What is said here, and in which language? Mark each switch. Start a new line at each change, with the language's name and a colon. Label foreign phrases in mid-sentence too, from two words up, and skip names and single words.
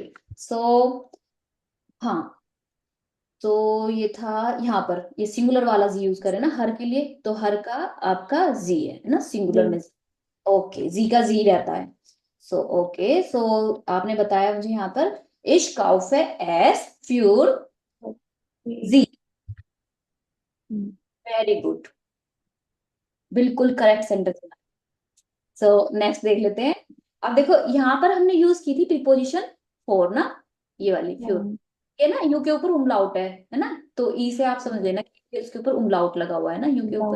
Hindi: सो हाँ, तो ये था यहाँ पर, ये सिंगुलर वाला जी यूज करें ना हर के लिए, तो हर का आपका जी है ना सिंगुलर जी। में। ओके, जी का जी रहता है।
English: so okay,
Hindi: सो आपने बताया मुझे यहाँ पर,
German: ich kaufe es für
Hindi: ओके।
German: sie।
Hindi: हम्म।
English: very good,
Hindi: बिल्कुल
English: correct sentence. so next
Hindi: देख लेते हैं। अब देखो यहाँ पर हमने यूज की थी
English: preposition for
Hindi: ना, ये वाली फ्योर। हम्म। ये ना यू के ऊपर umlaut है ना, तो ई से आप समझ लेना कि उसके ऊपर umlaut लगा हुआ है ना यू के ऊपर।